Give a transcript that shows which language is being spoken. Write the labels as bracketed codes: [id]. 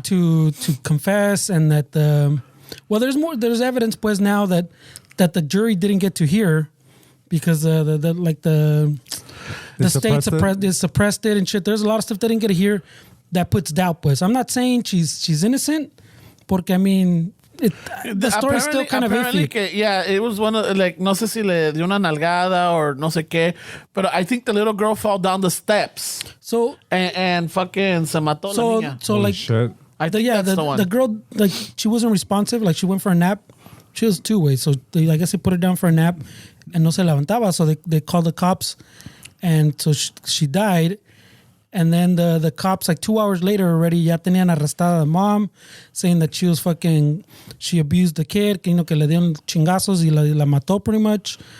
[en] to confess, and that there's evidence pues now that the jury didn't get to hear because the state suppressed it and shit. There's a lot of stuff they didn't get to hear that puts doubt pues. I'm not saying she's innocent, porque I mean the story's still kind of iffy. Yeah, it was one of, like, [es] no sé si le dio una nalgada [en] or [es] no sé qué, [en] but I think the little girl fell down the steps So and fucking [es] se mató la niña. [en] so like shit. I think that's the one. the girl, like, she wasn't responsive. Like, she went for a nap. She was 2 ways. So I guess they put her down for a nap and [es] no se levantaba. [en] So they called the cops, and so she died. And then the cops, like 2 hours later already, [es] ya tenían arrestada [en] the mom, saying that she abused the kid, [es] que le dieron chingazos y la mató [en] pretty much.